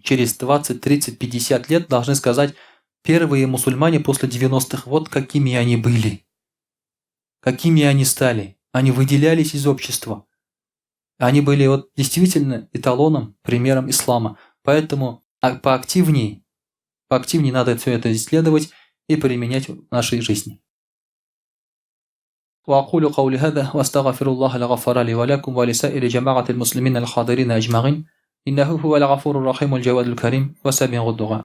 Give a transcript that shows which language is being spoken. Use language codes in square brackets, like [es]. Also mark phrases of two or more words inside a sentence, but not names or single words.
[ru] Через 20, 30, 50 лет должны сказать, первые мусульмане после 90-х, вот какими они были. Какими они стали. Они выделялись из общества. Они были вот действительно эталоном, примером ислама. Поэтому поактивнее надо все это исследовать и применять в нашей жизни. [ar] وأقول قولي هذا وأستغفر الله الغفار لي ولكم ولسائر جماعة المسلمين الحاضرين أجمعين إنه هو الغفور الرحيم الجواد الكريم وسابق الدعاء